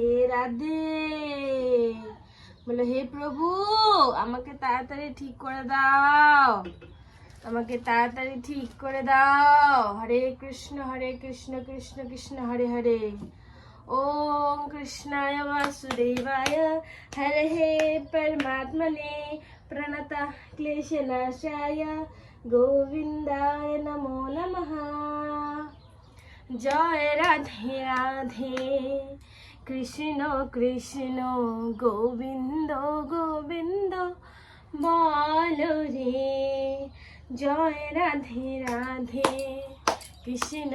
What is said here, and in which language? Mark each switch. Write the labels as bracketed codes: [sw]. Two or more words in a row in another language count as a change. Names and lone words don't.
[hi] राधे बोलो हे प्रभु [bn] আমাকে তাড়াতাড়ি ঠিক করে দাও আমাকে তাড়াতাড়ি ঠিক করে দাও [sa] হরে কৃষ্ণ কৃষ্ণ কৃষ্ণ হরে হরে ओम कृष्णाय वासुदेवाय हरे हे परमात्मने प्रणत क्लेशनाशाय गोविंदाय नमो नमः [hi] जय राधे राधे कृष्ण कृष्ण गोविंद गोविंद बोलो रे जय राधे राधे कृष्ण